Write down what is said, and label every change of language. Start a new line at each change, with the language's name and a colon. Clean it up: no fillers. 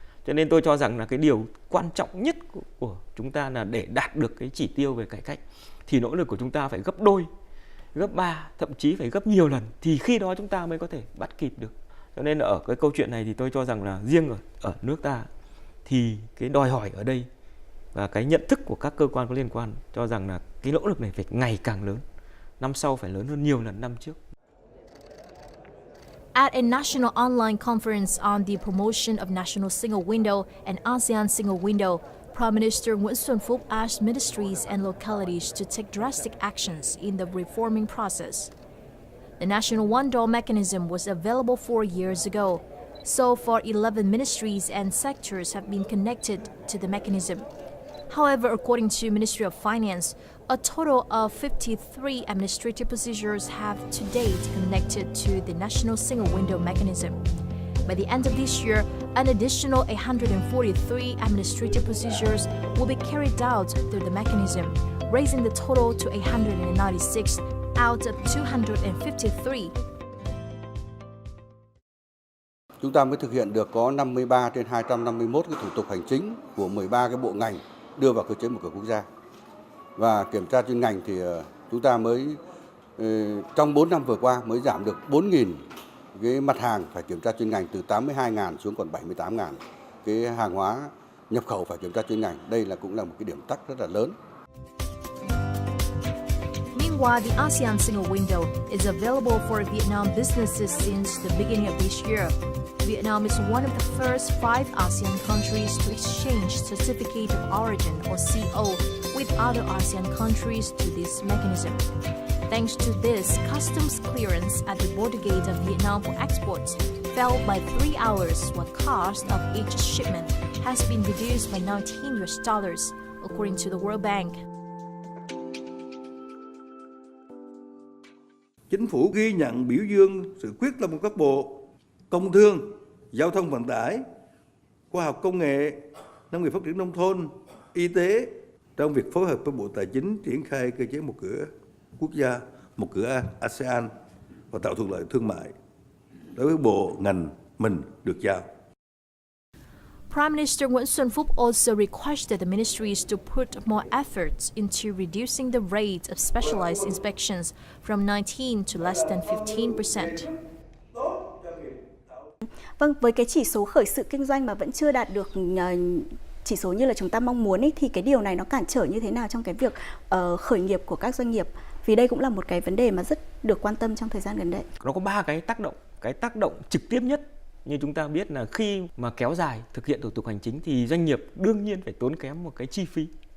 Vietnamese: Cho nên tôi cho rằng là cái điều quan trọng nhất của chúng ta là để đạt được cái chỉ tiêu về cải cách thì nỗ lực của chúng ta phải gấp đôi, gấp 3, thậm chí phải gấp nhiều lần thì khi đó chúng ta mới có thể bắt kịp được. Cho nên là ở cái câu chuyện này thì tôi cho rằng là riêng ở nước ta thì cái đòi hỏi ở đây và cái nhận thức của các cơ quan có liên quan cho rằng là cái nỗ lực này phải ngày càng lớn. Năm sau phải lớn hơn nhiều lần năm trước.
English: At a national online conference on the promotion of national single window and ASEAN single window, Prime Minister Nguyễn Xuân Phúc asked ministries and localities to take drastic actions in the reforming process. The national one-door mechanism was available 4 years ago, So far, 11 ministries and sectors have been connected to the mechanism. However, according to Ministry of Finance, a total of 53 administrative procedures have to date connected to the National Single Window mechanism. By the end of this year, an additional 143 administrative procedures will be carried out through the mechanism, raising the total to 196 out of 253.
Vietnamese: Chúng ta mới thực hiện được có 53 trên 251 cái thủ tục hành chính của 13 cái bộ ngành đưa vào cơ chế một cửa quốc gia. Và kiểm tra chuyên ngành thì chúng ta mới trong 4 năm vừa qua mới giảm được 4.000 cái mặt hàng phải kiểm tra chuyên ngành, từ 82.000 xuống còn 78.000 cái hàng hóa nhập khẩu phải kiểm tra chuyên ngành. Đây cũng là một cái điểm tắc rất là lớn.
English: Meanwhile, the ASEAN Single Window is available for Vietnam businesses since the beginning of this year. Vietnam is one of the first 5 ASEAN countries to exchange Certificate of Origin or CO with other ASEAN countries through this mechanism. Thanks to this, customs clearance at the border gate of Vietnam for exports fell by 3 hours, while cost of each shipment has been reduced by $19, according to the World Bank.
Vietnamese: Chính phủ ghi nhận biểu dương sự quyết tâm của các bộ Công thương, Giao thông vận tải, Khoa học công nghệ, Nông nghiệp phát triển nông thôn, Y tế trong việc phối hợp với Bộ Tài chính triển khai cơ chế một cửa quốc gia, một cửa ASEAN và tạo thuận lợi thương mại đối với bộ ngành mình được giao.
English: Prime Minister Nguyễn Xuân Phúc also requested the ministries to put more efforts into reducing the rate of specialized inspections from 19 to less than 15%.
Vietnamese: Vâng, với cái chỉ số khởi sự kinh doanh mà vẫn chưa đạt được chỉ số như là chúng ta mong muốn ấy, thì cái điều này nó cản trở như thế nào trong cái việc khởi nghiệp của các doanh nghiệp? Vì đây cũng là một cái vấn đề mà rất được quan tâm trong thời gian gần đây. Nó có 3 cái tác động. Cái tác động trực tiếp nhất như chúng ta biết là khi mà kéo dài thực hiện thủ tục hành chính thì doanh nghiệp đương nhiên phải tốn kém một cái chi phí.